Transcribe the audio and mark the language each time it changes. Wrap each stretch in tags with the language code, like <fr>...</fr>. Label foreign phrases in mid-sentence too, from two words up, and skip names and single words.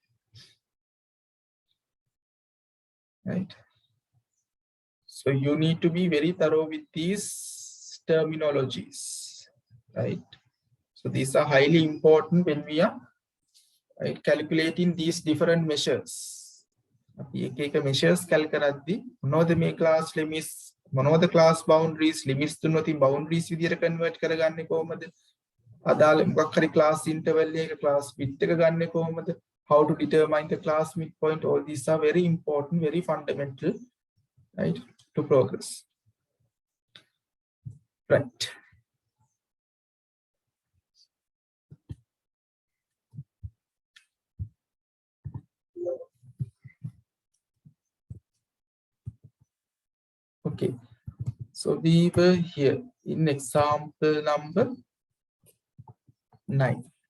<en>Right? So you need to be very thorough with these terminologies, right? So these are highly important when we are calculating these different measures.</en> <si>එක measures කරද්දී මොනවද මේ</si> <en>class limits,</en> <si>මොනවද</si> <en>class boundaries,</en> <si>limits දුන්නොත් boundaries විදියට convert කරගන්නේ කොහොමද? අදාළ මොකක් හරි</si> <en>class interval</en> <si>එක</si> <en>class width</en> <si>එක ගන්නෙ කොහොමද?</si> <en>How to determine the class midpoint? All these are very important, very fundamental, right, to progress. Right. Okay, so we were here in example number 9.</en>